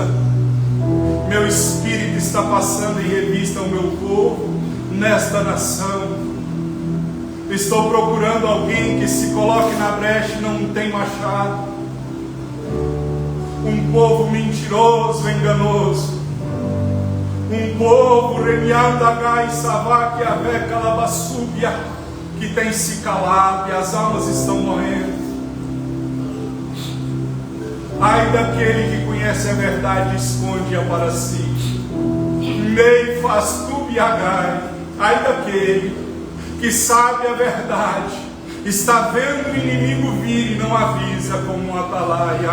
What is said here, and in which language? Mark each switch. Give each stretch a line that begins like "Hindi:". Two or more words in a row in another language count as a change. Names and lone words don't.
Portuguese: Meu espírito está passando em revista ao meu povo nesta nação. Estou procurando alguém que se coloque na brecha e não tem machado. Um povo mentiroso, enganoso. Um povo remiandagai savak avé calabassúbia, que tem se calado e as almas estão morrendo. Ai daquele que conhece a verdade e esconde-a para si. Mei faz tu biagai. Ai daquele que sabe a verdade, está vendo o inimigo vir e não avisa como um atalaia.